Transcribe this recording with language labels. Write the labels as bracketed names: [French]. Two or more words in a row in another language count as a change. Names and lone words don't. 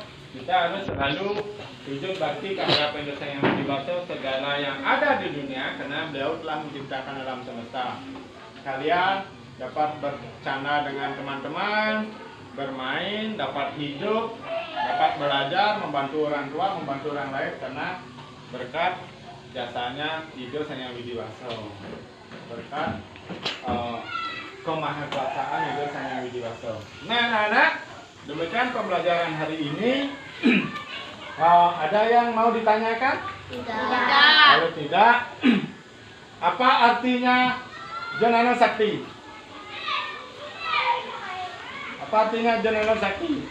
[Indonesian] Kita harus selalu sujud bakti kepada Hidup Sang Yang Widiwasa segala yang ada di dunia, karena beliau telah menciptakan alam semesta. Kalian dapat bercanda dengan teman-teman, bermain, dapat hidup dapat belajar, membantu orang tua, membantu orang lain karena berkat jasanya Ido Sang Hyang Widi Waso. Berkat kemahakuasaan Ido Sang Hyang Widi Waso. Nah, anak-anak, demikian pembelajaran hari ini. Ada yang mau ditanyakan? Tidak. Kalau tidak, apa artinya Janana Sakti? Apa artinya Janana Sakti?